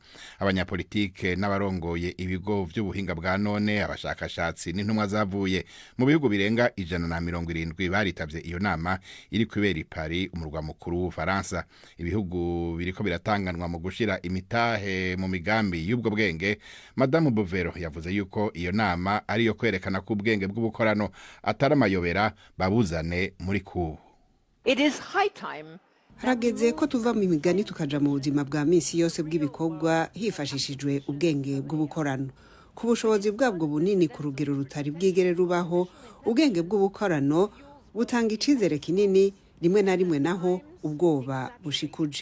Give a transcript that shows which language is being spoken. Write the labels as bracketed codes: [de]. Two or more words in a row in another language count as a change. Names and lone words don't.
[rn] Abanyapolitike n'abarongoye ibigo by'ubuhinga bwa none, abashakashatsi n'intumwa zavuye mu bihugu birenga 170 baritavye iyo nama iri kubera i Paris, umurwa mukuru w'Ubufaransa. Ibihugu biriko biratanganwa mu gushira imitahe mu migambi y'ubwo bwenge. Madame Bouvero yavuze yuko iyo nama ari yo kwerekana ko ubwenge bw'ubukorano atari amayobera, babuzane muri kubu. [en] It is high time. [rn] Harageze ko tuva mu migani tukaja mu buzima bwa misi yose bw'ibikorwa hifashishijwe ubwenge bw'ubukorano. Ku bushobozi bwabwo bunini ku rugero rutari bwigere rubaho, ubwenge bw'ubukorano butanga icizere kinini, rimwe na rimwe naho ubwoba bushikuje.